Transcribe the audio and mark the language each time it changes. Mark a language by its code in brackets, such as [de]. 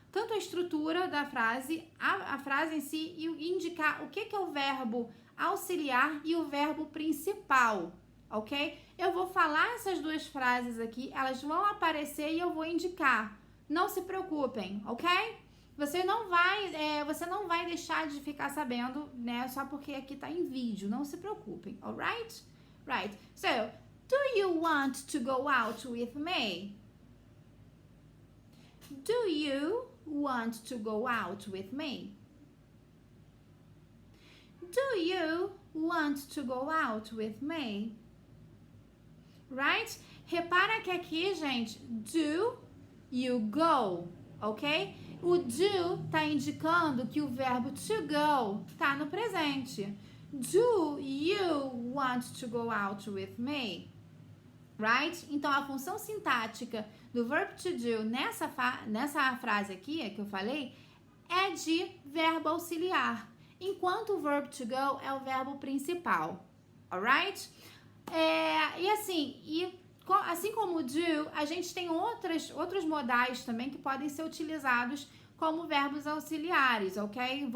[pt] Tanto a estrutura da frase, a frase em si, e indicar o que é o verbo auxiliar e o verbo principal, ok? Eu vou falar essas duas frases aqui, elas vão aparecer e eu vou indicar. Não se preocupem, ok? Você não vai deixar de ficar sabendo, né? Só porque aqui tá em vídeo. Não se preocupem, alright? [en] Right. So, do you want to go out with me? Do you want to go out with me? Do you want to go out with me? Right? [pt] Repara que aqui, gente, [en] do you go, [pt] ok? O do tá indicando que o verbo to go tá no presente. [en] Do you want to go out with me? Right? [pt] Então, a função sintática do verbo to do nessa frase aqui que eu falei é de verbo auxiliar, enquanto o verbo to go é o verbo principal. Alright? E assim como o do, a gente tem outros modais também que podem ser utilizados como verbos auxiliares, ok?